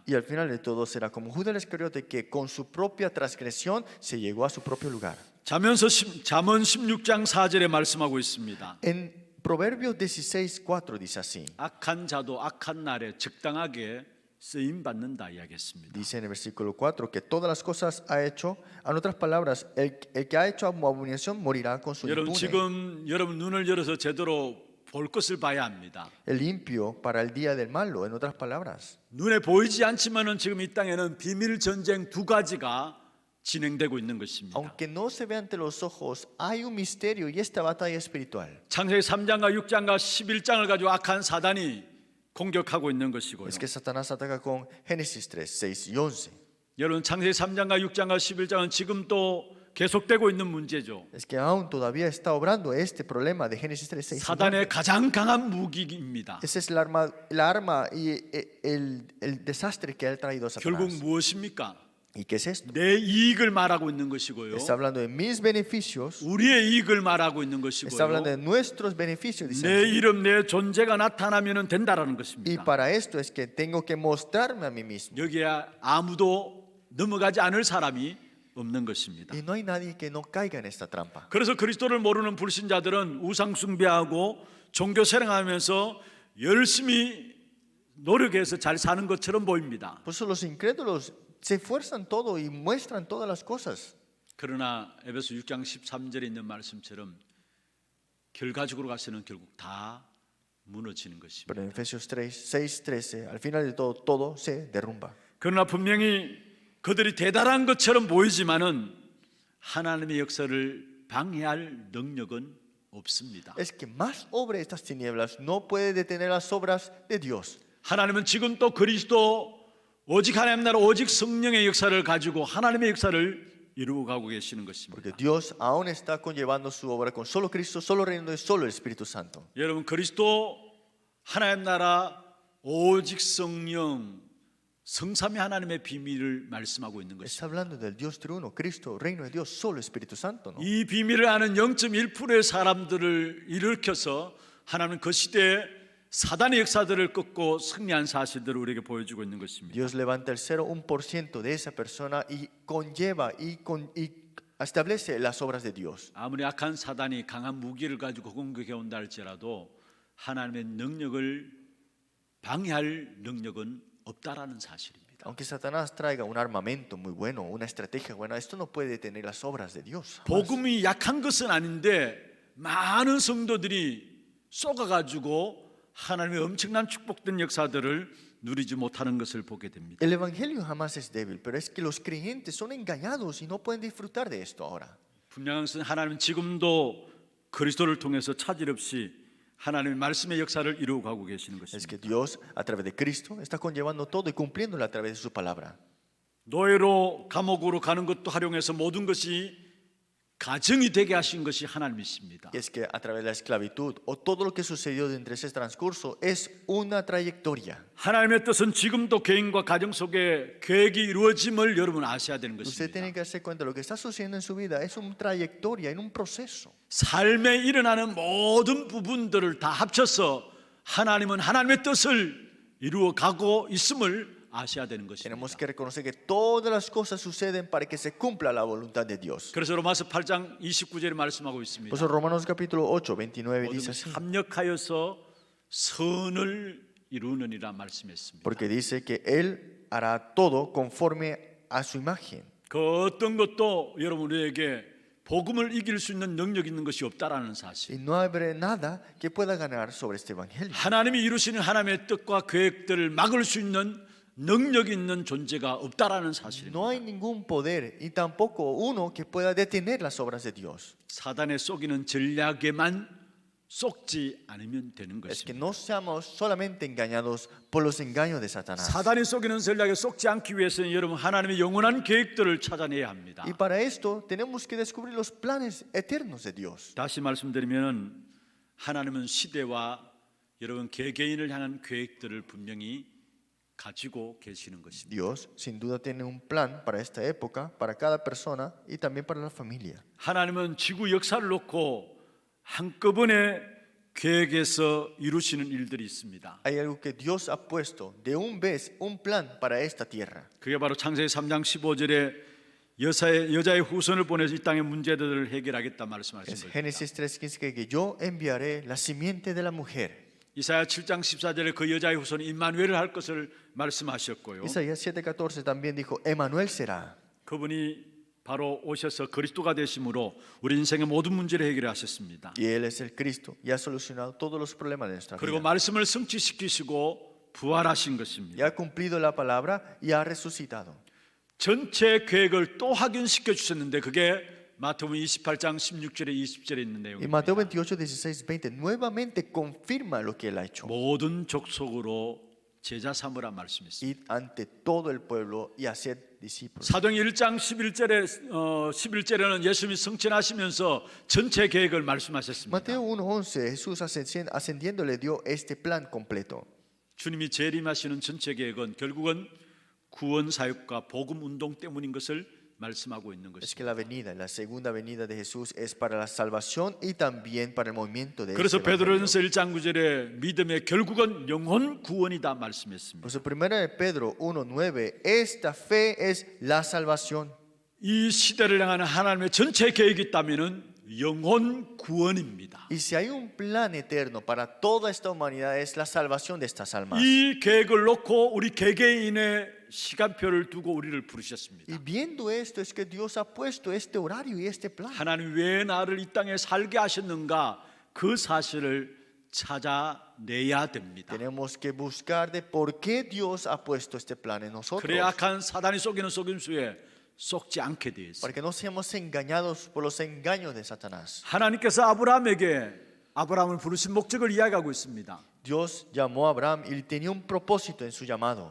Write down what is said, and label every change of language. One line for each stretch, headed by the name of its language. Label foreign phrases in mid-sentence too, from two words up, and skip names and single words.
Spanish: Y al final de todo será como Judas Iscariote que con su propia transgresión se llegó a su propio lugar.
Korean: 잠언 16장 4절에 말씀하고 있습니다.
Spanish: En Proverbios 16:4 dice así.
Korean: 악한 자도 악한 날에 적당하게 쓰임 받는다 이야기했습니다.
Spanish: Dice en el versículo 4 que todas las cosas ha hecho, en otras palabras, el que ha hecho abominación morirá con su
Korean: 여러분
Spanish: impune.
Korean: 지금 여러분 눈을 열어서 제대로 볼 것을 봐야 합니다.
Spanish: El limpio para el día del malo, en otras palabras.
Korean: 눈에 보이지 않지만은 지금 이 땅에는 비밀 전쟁 두 가지가 진행되고 있는 것입니다.
Spanish: Aunque no se ve ante los ojos, hay un misterio y esta batalla espiritual.
Korean: 창세기 3장과 6장과 11장을 가지고 악한 사단이 공격하고 있는 것이고요.
Spanish: Es que Satanás ataca con Génesis 3, 6 y 11.
Korean: 여러분 창세기 3장과 6장과 11장은 지금 또 계속되고 있는 문제죠.
Spanish: Es que aún todavía está obrando este problema de Génesis 3, 6 y 11.
Korean: 사단의 가장 강한 무기입니다.
Spanish: Esa es la arma y el desastre que ha traído
Korean: 결국
Spanish: Satanás.
Korean: 무엇입니까?
Spanish: ¿Y qué es esto?
Korean: 내 이익을 말하고 있는 것이고요.
Spanish: Está hablando de mis beneficios,
Korean: 우리의 이익을 말하고 있는
Spanish: está hablando
Korean: 것이고요.
Spanish: de nuestros beneficios, dice
Korean: 내
Spanish: así.
Korean: 이름, 내 존재가 나타나면 된다라는
Spanish: Y
Korean: 것입니다.
Spanish: para esto es que tengo que mostrarme a mí mismo.
Korean: 여기에 아무도 넘어가지 않을 사람이 없는 것입니다.
Spanish: Y no hay nadie que no caiga en esta trampa.
Korean: 그래서 그리스도를 모르는 불신자들은 우상 숭배하고 종교 생활하면서 열심히 노력해서 잘 사는 것처럼 보입니다.
Spanish: Por eso los incrédulos se esfuerzan todo y muestran todas las cosas.
Korean: 그러나 에베소 6장 13절에 있는 말씀처럼 결과적으로 가서는 결국 다 무너지는 것입니다.
Spanish: Pero en Efesios 3, 6, 13, al final de todo, todo se derrumba.
Korean: 그러나 분명히 그들이 대단한 것처럼 보이지만은 하나님의 역사를 방해할 능력은 없습니다.
Spanish: Es que más obra estas tinieblas no puede detener las obras de Dios.
Korean: 하나님은 지금 또 그리스도 오직 하나님 나라 오직 성령의 역사를 가지고 하나님의 역사를 이루어 가고 계시는
Spanish: Porque
Korean: 것입니다.
Spanish: Dios aún está conllevando su obra con solo Cristo, solo reino y solo el Espíritu Santo.
Korean: 여러분 그리스도 하나님 나라 오직 성령 성삼위 하나님의 비밀을 말씀하고 있는
Spanish: Está
Korean: 것입니다.
Spanish: hablando del Dios triuno, Cristo, reino de Dios, solo Espíritu Santo, ¿no?
Korean: 이 비밀을 아는 0.1%의 사람들을 일으켜서 하나님은 그 시대에 사단의 역사들을 꺾고 승리한 사실들을 우리에게 보여주고 있는 것입니다.
Spanish: Dios levanta el 0,1% de esa persona y conlleva y establece las obras de Dios.
Korean: 아무리 악한 사단이 강한 무기를 가지고 공격해 온다 할지라도 하나님의 능력을 방해할 능력은 없다라는 사실입니다.
Spanish: Aunque Satanás traiga un armamento muy bueno, una estrategia buena, esto no puede detener las obras de Dios. jamás.
Korean: 복음이 약한 것은 아닌데 많은 성도들이 쏘가가지고 하나님의 엄청난 축복된 역사들을 누리지 못하는 것을 보게 됩니다.
Spanish: El evangelio jamás es débil, pero es que los creyentes son engañados y no pueden disfrutar de esto ahora.
Korean: 분명한 것은 하나님은 지금도 그리스도를 통해서 차질 없이 하나님의 말씀의 역사를 이루어 가고 계시는
Spanish: Es
Korean: 것입니다.
Spanish: que Dios, a través de Cristo, está conllevando todo y cumpliéndolo a través de su palabra.
Korean: 노예로 감옥으로 가는 것도 활용해서 모든 것이 가정이 되게 하신 것이 하나님이십니다.
Spanish: Y es que a través de la esclavitud o todo lo que sucedió dentro de ese transcurso es una trayectoria.
Korean: 하나님의 뜻은 지금도 개인과 가정 속에 계획이 이루어짐을 여러분 아셔야 되는
Spanish: Usted
Korean: 것입니다.
Spanish: tiene que darse cuenta, lo que está sucediendo en su vida es una trayectoria, en un proceso.
Korean: 삶에 일어나는 모든 부분들을 다 합쳐서 하나님은 하나님의 뜻을 이루어 가고 있음을 아셔야 되는
Spanish: Tenemos
Korean: 것입니다.
Spanish: que reconocer que todas las cosas suceden para que se cumpla la voluntad de Dios.
Korean: 그래서 로마서 8장 29절에 말씀하고 있습니다.
Spanish: Por eso Romanos capítulo 8, 29 dice
Korean: 모든
Spanish: así.
Korean: 합력하여서 선을 이루느니라 말씀했습니다.
Spanish: Porque dice que Él hará todo conforme a su imagen.
Korean: 그 어떤 것도 여러분에게 복음을 이길 수 있는 능력 있는 것이 없다라는 사실.
Spanish: Y no habrá nada que pueda ganar sobre este evangelio.
Korean: 하나님이 이루시는 하나님의 뜻과 계획들을 막을 수 있는 능력 있는 존재가 없다라는 사실입니다.
Spanish: No hay ningún poder y tampoco uno que pueda detener las obras de Dios.
Korean: 사단의 속이는 전략에만 속지 않으면 되는
Spanish: Es que
Korean: 것입니다.
Spanish: no seamos solamente engañados por los engaños de Satanás.
Korean: 사단이 속이는 전략에 속지 않기 위해서는 여러분 하나님의 영원한 계획들을 찾아내야 합니다.
Spanish: Y para esto tenemos que descubrir los planes eternos de Dios.
Korean: 다시 말씀드리면 하나님은 시대와 여러분 개개인을 향한 계획들을 분명히 가지고 계시는 것입니다.
Spanish: Dios sin duda tiene un plan para esta época, para cada persona y también para la familia.
Korean: 하나님은 지구 역사를 놓고 한꺼번에 계획해서 이루시는 일들이 있습니다.
Spanish: Hay algo que Dios ha puesto de un vez, un plan para esta tierra.
Korean: 그게 바로 창세기 3장 15절에 여자의 후손을 보내서 이 땅의 문제들을 해결하겠다 말씀하신
Spanish: Es
Korean: 거죠.
Spanish: Génesis 3:15 que yo enviaré la simiente de la mujer.
Korean: 이사야 7장 14절에 그 여자의 후손이 임마누엘을 할 것을 말씀하셨고요.
Spanish: Isaías 7:14 también dijo, Emmanuel será.
Korean: 그분이 바로 오셔서 그리스도가 되심으로 우리 인생의 모든 문제를 해결하셨습니다.
Spanish: Y Él es el Cristo y ha solucionado todos los problemas de nuestra
Korean: 그리고
Spanish: vida.
Korean: 말씀을 성취시키시고 부활하신
Spanish: Y
Korean: 것입니다.
Spanish: ha cumplido la palabra y ha resucitado.
Korean: 전체 계획을 또 확인시켜 주셨는데 그게 마태복음 28장 16절에 20절에 있는
Spanish: Y
Korean: 내용입니다.
Spanish: Mateo 28, 16, 20 nuevamente confirma lo que Él ha hecho.
Korean: 모든 족속으로 제자 삼으라 말씀했습니다.
Spanish: Id ante todo el pueblo y haced discípulos.
Korean: 사도행 1장 11절에는 예수님이 승천하시면서 전체 계획을 말씀하셨습니다.
Spanish: Mateo 1:11 Jesús ascendiendo le dio este plan completo.
Korean: 주님이 재림하시는 전체 계획은 결국은 구원 사역과 복음 운동 때문인 것을 말씀하고 있는
Spanish: Es
Korean: 것입니다.
Spanish: que la venida, la segunda venida de Jesús es para la salvación y también para el movimiento de
Korean: 그래서
Spanish: este evangelio.
Korean: 베드로전서 1장 9절에 믿음의 결국은 영혼 구원이다 말씀했습니다.
Spanish: Por eso, primera de Pedro 1:9, esta fe es la salvación.
Korean: 이 시대를 향하는 하나님의 전체 계획이 있다면은 영혼 구원입니다.
Spanish: Y si hay un plan eterno para toda esta humanidad es la salvación de estas almas.
Korean: 이 계획을 놓고 우리 개개인의 시간표를 두고 우리를 부르셨습니다.
Spanish: Y viendo esto es que Dios ha puesto este horario y este plan.
Korean: 하나님 왜 나를 이 땅에 살게 하셨는가 그 사실을 찾아내야 됩니다.
Spanish: Tenemos que buscar de por qué Dios ha puesto este plan en nosotros.
Korean: 그래야 악한 사단이 속이는 속임수에 속지 않게 되어 있습니다.
Spanish: Para que no seamos engañados por los engaños de Satanás.
Korean: 하나님께서 아브라함에게 아브라함을 부르신 목적을 이야기하고 있습니다.
Spanish: Dios llamó a Abraham y tenía un propósito en su llamado.